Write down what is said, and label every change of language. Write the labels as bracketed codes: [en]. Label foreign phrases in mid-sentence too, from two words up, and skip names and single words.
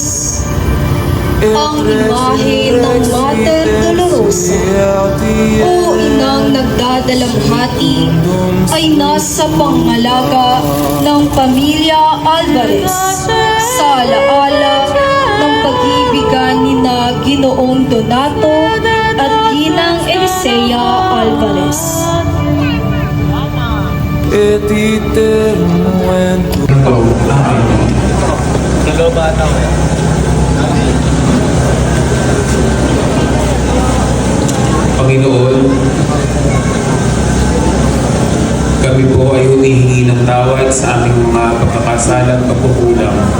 [tl] Ang imahe ng Mater Dolorosa o inang nagdadalamhati ay nasa pangalaga ng pamilya Alvarez sa alaala ng pag-ibigan ni na Ginoong Donato at Ginang Elisea Alvarez. [la] et iterum ventur. [tl] Panginoon, kami po ay humihingi ng tawad sa aming mga pagkakasalang pagkukulang.